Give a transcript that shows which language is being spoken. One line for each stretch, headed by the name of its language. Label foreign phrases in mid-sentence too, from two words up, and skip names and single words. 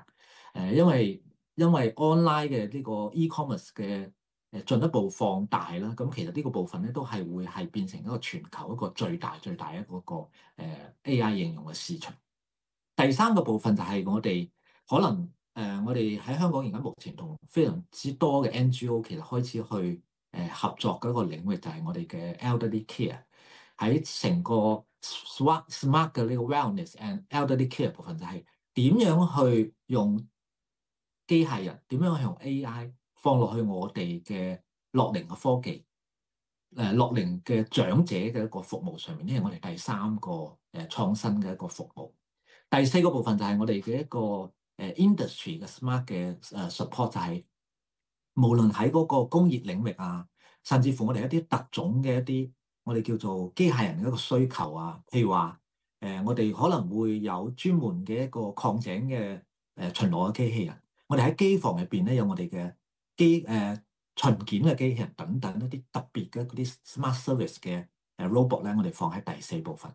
Cantonese: 因為 online 嘅呢個 e-commerce 嘅進一步放大啦，咁其實呢個部分咧都係會係變成一個全球一個最大一個AI 應用嘅市場。第3個部分就係我哋可能我哋喺香港而家目前同非常之多嘅 NGO 其實開始去合作嘅一個領域，就係我哋嘅
English: elderly care。
Cantonese: 喺成個 smart 嘅呢個
English: wellness and elderly care
Cantonese: 部分，就係點樣去用機械人，點樣去用 AI 放落去我哋嘅樂齡嘅科技，樂齡嘅長者嘅一個服務上面，呢係我哋第3個創新嘅一個服務。第4個部分就係我哋嘅一個industry 嘅 smart 嘅support，就係無論喺嗰個工業領域啊，甚至乎我哋一啲特種嘅一啲我哋叫做機械人嘅一個需求啊，譬如話我哋可能會有專門嘅一個礦井嘅巡邏嘅機器人，我哋喺機房入邊咧有我哋嘅巡檢嘅機器人等等一啲特別嘅嗰啲
English: smart service
Cantonese: 嘅robot 咧，我哋放喺第4部分。